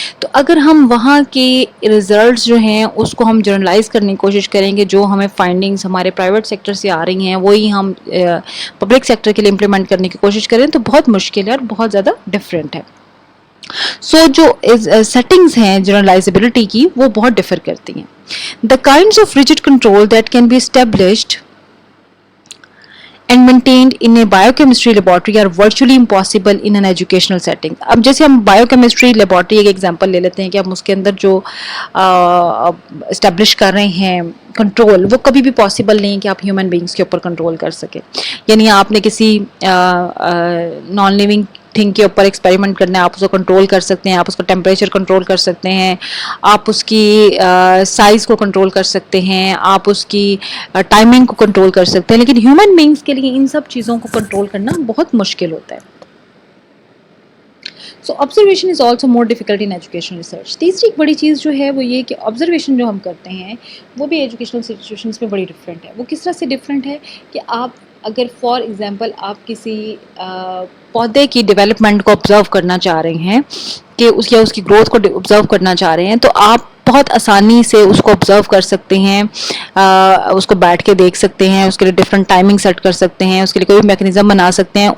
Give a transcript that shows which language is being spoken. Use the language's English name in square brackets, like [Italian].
[Urdu] تو اگر ہم وہاں کے ریزلٹس جو ہیں اس کو ہم جرنلائز کرنے کی کوشش کریں گے, جو ہمیں فائنڈنگز ہمارے پرائیویٹ سیکٹر سے آ رہی ہیں وہی ہم پبلک سیکٹر کے لیے امپلیمنٹ کرنے کی کوشش کریں تو بہت مشکل ہے اور بہت زیادہ ڈفرینٹ ہے. سو جو سیٹنگز ہیں جنرلائزبلٹی کی وہ بہت ڈفر کرتی ہیں. [English] The kinds of rigid control that can be established and maintained in a biochemistry laboratory are virtually impossible in an educational setting. [Urdu] اب جیسے ہم biochemistry laboratory ایک ایگزامپل لے لیتے ہیں کہ ہم اس کے اندر جو اسٹیبلش کر رہے ہیں کنٹرول, وہ کبھی بھی پاسبل نہیں کہ آپ ہیومن بینگس کے اوپر کنٹرول کر سکیں. یعنی آپ نے کسی نان لیونگ تھنگ کے اوپر ایکسپیریمنٹ کرنا ہے, آپ اس کو کنٹرول کر سکتے ہیں, آپ اس کا ٹیمپریچر کنٹرول کر سکتے ہیں, آپ اس کی سائز کو کنٹرول کر سکتے ہیں, آپ اس کی ٹائمنگ کو کنٹرول کر سکتے ہیں, لیکن ہیومن بینگس کے لیے ان سب چیزوں کو کنٹرول کرنا بہت مشکل ہوتا ہے. [English] So observation is also more difficult in educational research. [Urdu] تیسری ایک بڑی چیز جو ہے وہ یہ کہ آبزرویشن جو ہم کرتے ہیں وہ بھی ایجوکیشنل انسٹیٹیوشنس میں بڑی ڈفرینٹ ہے. وہ کس طرح سے ڈفرینٹ ہے کہ آپ اگر فار ایگزامپل آپ کسی پودے کی ڈیولپمنٹ کو آبزرو کرنا چاہ رہے ہیں کہ اس یا اس کی گروتھ کو آبزرو کرنا چاہ رہے ہیں, تو آپ بہت آسانی سے اس کو آبزرو کر سکتے ہیں, اس کو بیٹھ کے دیکھ سکتے ہیں, اس کے لیے ڈفرینٹ ٹائمنگ سیٹ کر سکتے ہیں, اس کے لیے کوئی میکنزم بنا سکتے ہیں.